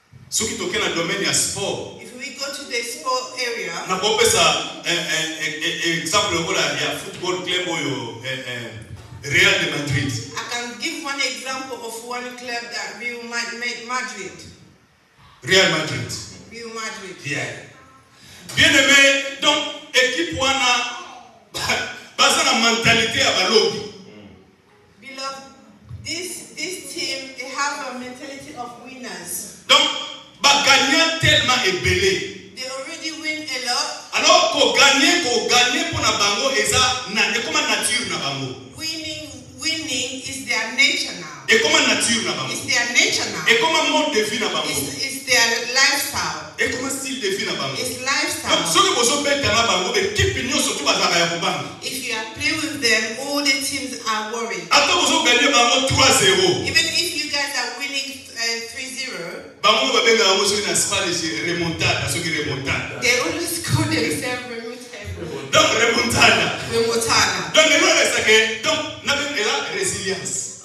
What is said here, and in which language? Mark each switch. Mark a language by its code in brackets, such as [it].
[ln] Soki toke na domaine ya sport. [en] if we go to the sport area, [ln] Na kopesa exemple ya football club oyo Real de Madrid. [en] I can give one example of one club that Real Madrid. [ln] Real Madrid. [en] Real Madrid. Yeah. [ln] Bien-aimé, donc équipe wana basa na mentalité ya balongi. [en] Beloved, this team, they have a mentality of winners. [ln] Donc ba gagnant tellement ebelé. [en] They already win a lot. [ln] Alors ko gagner pour na bango eza na ekoma nature na bango. [en] Winning is their nature now. [ln] Ekoma nature na bango. [en] It's their nature now. [ln] Ekoma mode de vie na bango. [en] It's their lifestyle. [ln] Ekoma style de vie na bango. [en] It's [fr] Donc [en] lifestyle. [ln] soki bozo beta na bango équipe nyonso tu bazaka ya kobanga. [en] If you are playing with them, all the teams are worried. [ln] Ata bozo gagner bango 3-0. [en] Even if you guys are winning 3-0, [ln] Bango babenga bango soki na Spanish remontada, soki remontada. [en] they always call themselves remote. [es] Donc remontada. Remontana. [fr] Donc le reste que donc na ben la résilience.